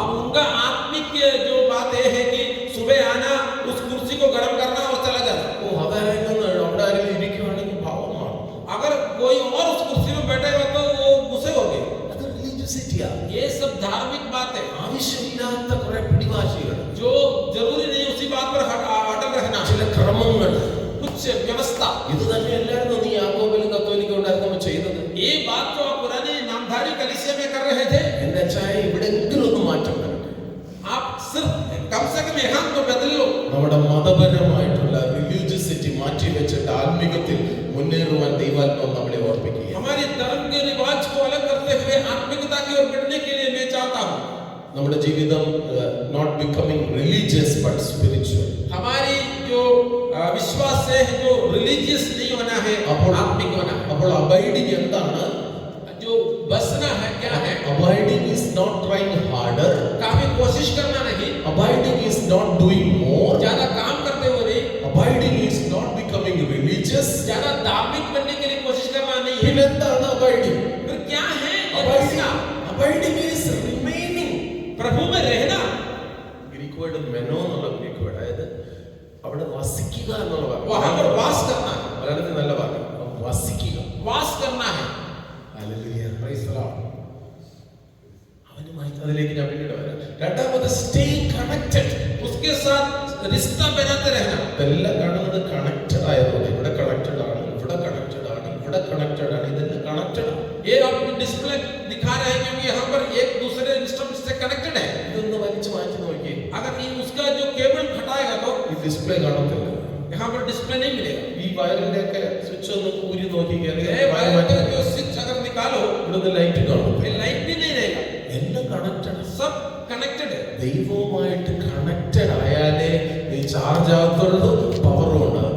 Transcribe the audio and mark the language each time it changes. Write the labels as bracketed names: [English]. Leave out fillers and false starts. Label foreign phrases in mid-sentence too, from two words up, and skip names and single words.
[Hindi] उनका आत्मिक जो बात यह है कि सुबह आना, उस कुर्सी को गर्म करना और चला जाना। [Malayalam] ഓ അതായിരുന്നു അവിടെ ആരെങ്കിലും ഇരിക്കുവാണെങ്കിൽ ഭാവമാണ്. [Hindi] अगर कोई और उस कुर्सी में बैठेगा तो वो गुस्से हो गए। [Malayalam] അത് റിലീജിയസിറ്റിയാ. [Hindi] ये सब धार्मिक बात है [Malayalam] ആവശ്യമില്ലാത്ത കുറെ പിടിവാശികൾ, [Hindi] जो जरूरी नहीं उसी बात पर अटल रहना, [Malayalam] ചില ക്രമങ്ങൾ. [Hindi] कुछ व्यवस्था। [Malayalam] ഇത് തന്നെയല്ലായിരുന്നു നീ യാക്കോബിലും കത്തോലിക്ക ഉണ്ടായിരുന്നപ്പോൾ ചെയ്തത്. [Hindi] ये बात जो आप पुराने नामधारी कलीसिया में कर रहे थे, [Malayalam] എന്റെ ചായ ഇവിടെങ്കിലും ഒന്ന് മാറ്റം വരട്ടെ. [Hindi] आप सिर्फ कम से कम यहाँ तो बदल लो। [Malayalam] നമ്മുടെ മതപരമായിട്ടുള്ള റിലീജിയസിറ്റി മാറ്റി വെച്ചിട്ട് ആത്മീകത്തിൽ മുന്നേറുവാൻ ദൈവാത്മാവ് നമ്മളെ ഓർപ്പിക്കുക. [Hindi] हमारे धर्म के रिवाज को अलग करते हुए आत्मिकता की ओर बढ़ने के लिए मैं चाहता हूँ [Malayalam] നമ്മുടെ ജീവിതം [English] not becoming religious but spiritual. [Hindi] हमारी जो विश्वास है जो रिलीजियस नहीं होना है, आत्मिक होना है। [Malayalam] അപ്പോൾ അബൈഡിങ് എന്താണ്? [Hindi] जो बसना है क्या है? [English] Abiding is not trying harder. [Hindi] काफी कोशिश करना नहीं, [English] Abiding is not doing more. [Hindi] ज्यादा काम करते हुए नहीं, [English] Abiding is not becoming religious. [Hindi] ज्यादा धार्मिक बनने के लिए कोशिश करना नहीं है। [Malayalam] പിന്നെ എന്താണ് abiding? [Hindi] फिर क्या है ये [English] Abiding, [Hindi] बसना? [English] abiding is remaining. [Hindi] प्रभु में रहना। [English] Greek word [Malayalam] മെനോ എന്നുള്ള [English] Greek word, [Malayalam] അതായത് അവിടെ വസിക്കുക എന്നുള്ള വാക്ക്. [Hindi] वहां पर वास करना है, [Malayalam] മലയാളത്തിൽ നല്ല വാക്ക് വസിക്കുക. [Hindi] वास करना है। [Malayalam] ഹല്ലേലൂയ, [English] praise the Lord. [Malayalam] അവനുമായി അതിലേക്ക് ഞാൻ പിന്നീട് വരാം. രണ്ടാമത് [English] stay connected. [Hindi] उसके साथ रिश्ता बनाते रहना। [Malayalam] ഇതെല്ലാം കാണുന്നത് കണക്റ്റഡ് ആയതുകൊണ്ട് ഇവിടെ കണക്റ്റഡ് ആണ്, ഇവിടെ കണക്റ്റഡ് ആണ്, ഇവിടെ കണക്റ്റഡ് ആണ്, ഇതെല്ലാം കണക്റ്റഡ് ആണ്. [Hindi] ये आपको डिस्प्ले दिखा रहे हैं क्योंकि यहाँ पर एक दूसरे इंस्ट्रूमेंट से कनेक्टेड है। [Malayalam] ഇതൊന്ന് വലിച്ചു മാറ്റി നോക്കിയേ, [Hindi] अगर ये उसका जो केबल हटाएगा तो [Malayalam] ഈ ഡിസ്പ്ലേ കാണത്തില്ല. [Hindi] यहाँ पर डिस्प्ले नहीं मिलेगा। [Malayalam] ഈ വയറിന്റെ ഒക്കെ സ്വിച്ച് ഒന്ന് ഊരി നോക്കിയാൽ [Hindi] ये वायर का जो स्विच अगर निकालो, [Malayalam] ഇവിടുന്ന് ലൈറ്റ് കാണും. [Hindi] ये लाइट भी नहीं रहेगा। [Malayalam] എല്ലാം കണക്റ്റഡ്. [Hindi] सब कनेक्टेड है। [Malayalam] ദൈവവുമായിട്ട് കണക്റ്റഡ് ആയാലേ നീ ചാർജ് ആകത്തുള്ളൂ, പവറും ഉണ്ടാകും.